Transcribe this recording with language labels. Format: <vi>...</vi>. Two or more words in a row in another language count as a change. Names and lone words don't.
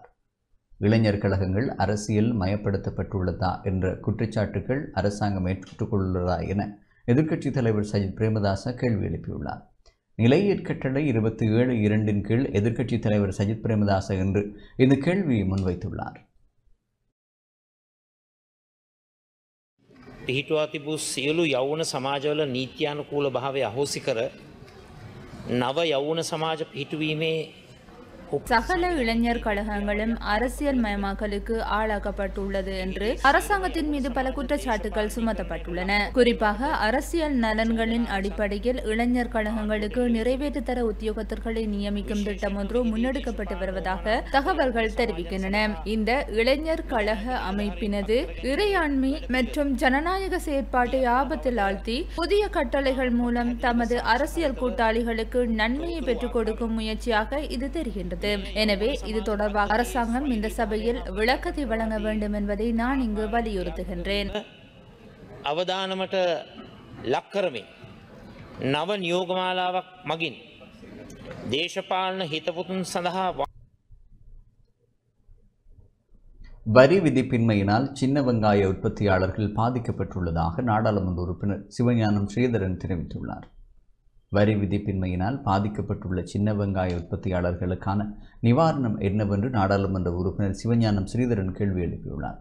<ta>இளைஞர் கழகங்கள் அரசியல் மயப்படுத்தப்பட்டுள்ளதா என்ற குற்றச்சாட்டுகள் அரசாங்கம் ஏற்றுக்கொள்ளுள்ளதா என எதிர்க்கட்சித் தலைவர் சஜித் பிரேமதாச கேள்வி எழுப்பியுள்ளார். நிலையற்கட்டளை 27(2) கீழ் எதிர்க்கட்சித் தலைவர் சஜித் பிரேமதாச என்று இந்த கேள்வியை முன்வைத்துள்ளார்.</ta> <si>පිහිටුවා තිබූ සියලු යෞවන සමාජවල නීත්‍යානුකූල භාවය අහෝසි කර නව යෞවන සමාජ පිහිටුවීමේ</si> <ta>சகல இளைஞர் கழகங்களும் அரசியல் மயமாக்கலுக்கு ஆளாக்கப்பட்டுள்ளது என்று அரசாங்கத்தின் மீது பல குற்றச்சாட்டுகள் சுமத்தப்பட்டுள்ளன. குறிப்பாக அரசியல் நலன்களின் அடிப்படையில் இளைஞர் கழகங்களுக்கு நிறைவேற்று தர உத்தியோகத்தர்களை நியமிக்கும் திட்டம் ஒன்று முன்னெடுக்கப்பட்டு வருவதாக தகவல்கள் தெரிவிக்கின்றன. இந்த இளைஞர் கழக அமைப்பினது இறையாண்மை மற்றும் ஜனநாயக செயற்பாட்டை ஆபத்தில் ஆழ்த்தி புதிய கட்டளைகள் மூலம் தமது அரசியல் கூட்டாளிகளுக்கு நன்மையை பெற்றுக் கொடுக்கும் முயற்சியாக இது தெரிகின்றது. எனவே இது தொடர்பாக அரசாங்கம் இந்த சபையில் விளக்கத்தை வழங்க வேண்டும் என்பதை நான் இங்கு வலியுறுத்துகின்றேன்.</ta> <si>අවදානමට ලක් කරමින් නව නියෝගමාලාවක් මගින් දේශපාලන හිතපොතුන් සඳහා</si> <ta>வரி விதிப்பின்மையினால் சின்ன வெங்காய உற்பத்தியாளர்கள் பாதிக்கப்பட்டுள்ளதாக நாடாளுமன்ற உறுப்பினர் சிவஞானம் ஸ்ரீதரன் தெரிவித்துள்ளார். வரி விதிப்பின்மையினால் பாதிக்கப்பட்டுள்ள சின்ன வெங்காய உற்பத்தியாளர்களுக்கான நிவாரணம் என்னவென்று நாடாளுமன்ற உறுப்பினர் சிவஞானம் ஸ்ரீதரன் கேள்வி எழுப்பியுள்ளார்.</ta>